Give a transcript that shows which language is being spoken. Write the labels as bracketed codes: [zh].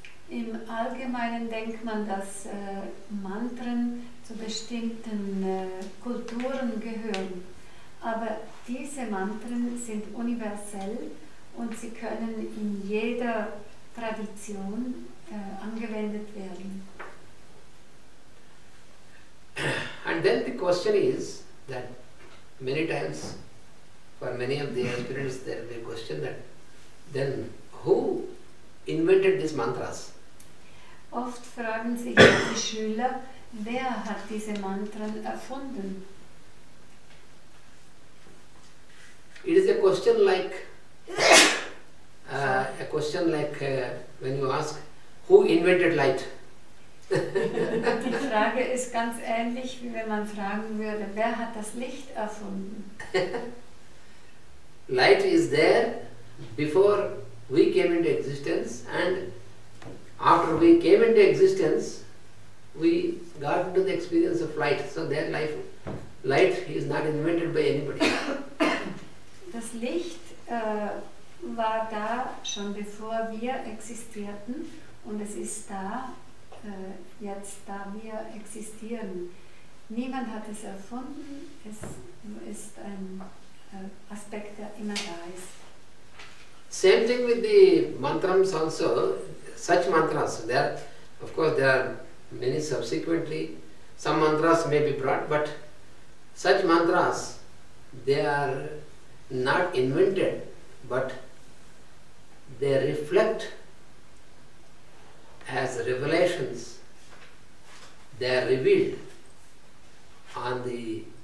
[de] Im Allgemeinen denkt man, dass Mantren zu bestimmten Kulturen gehören. Aber diese Mantren sind universell und sie können in jeder Tradition angewendet werden. [en] And then the question is that many times, for many of the aspirants, there will be a question that then who invented these mantras? [de] Oft fragen sich die Schüler, wer hat diese Mantren erfunden? [en] It is a question like when you ask, who invented light? [de] Die Frage ist ganz ähnlich, wie wenn man fragen würde, wer hat das Licht erfunden? [en] Light is there before we came into existence, and after we came into existence, we got into the experience of light. So that light is not invented by anybody. [de] Das Licht war da schon bevor wir existierten Und es ist da, jetzt da wir existieren. Niemand hat es erfunden, es ist ein Aspekt, der immer da ist. [en] Same thing with the mantras also, such mantras, of course there are many subsequently, some mantras may be brought, but such mantras, they are not invented, but they reflect as revelations, they are revealed on the